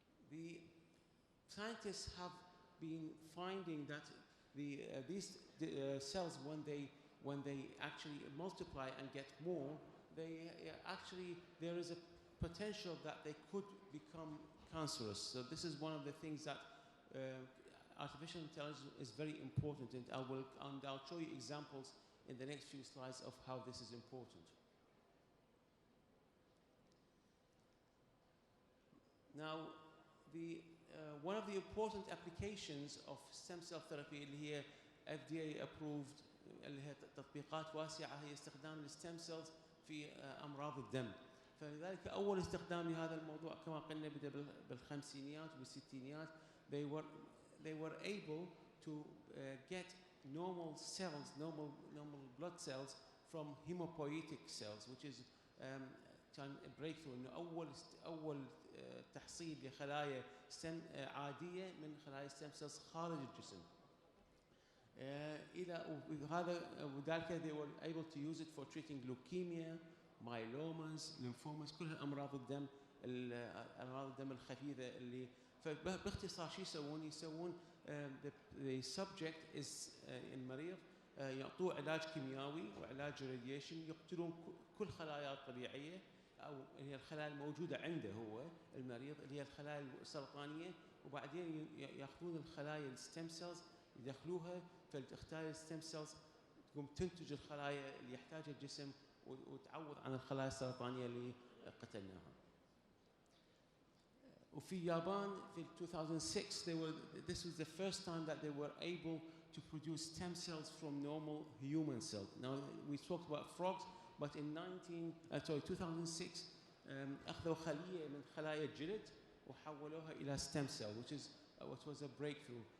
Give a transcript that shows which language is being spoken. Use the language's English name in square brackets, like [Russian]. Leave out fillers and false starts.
[English] The scientists have been finding that these cells, when they actually multiply and get more, there is a potential that they could become cancerous. So this is one of the things that artificial intelligence is very important, and I'll show you examples in the next few slides of how this is important. Now, one of the important applications of stem cell therapy [Arabic] اللي هي [English] FDA approved [Arabic] اللي هي تطبيقات واسعة هي استخدام الستيم سيلز في أمراض الدم. فلذلك أول استخدام لهذا الموضوع كما قلنا بدأ بالخمسينيات وبالستينيات. [English] They were able to get normal cells, normal blood cells from hematopoietic cells, which is [Arabic] كان [English] breakthrough [Arabic] إنه أول تحصيل لخلايا ستم عادية من خلايا ستم سيلز خارج الجسم. وذلك [English] they were able to use it for treating leukemia, myelomas, lymphomas، [Arabic] كلها أمراض الدم، أمراض الدم الخفيفة اللي فباختصار شو يسوون [English] the subject is [Arabic] المريض يعطوه علاج كيميائي وعلاج radiation، يقتلون كل خلايا الطبيعية أو هي الخلايا الموجودة عنده هو المريض اللي هي الخلايا السرطانية، وبعدين يأخذون الخلايا الستيم سيلز يدخلوها فالخلايا الستيم سيلز تقوم تنتج الخلايا اللي يحتاجها الجسم وتعوض عن الخلايا السرطانية اللي قتلناها. وفي اليابان في 2006 [English] this was the first time that they were able to produce stem cells from normal human cells. Now we talked about frogs, but in 2006 [Arabic] أخذوا خلية من خلايا الجلد وحولوها إلى [English] stem cell, which was a breakthrough.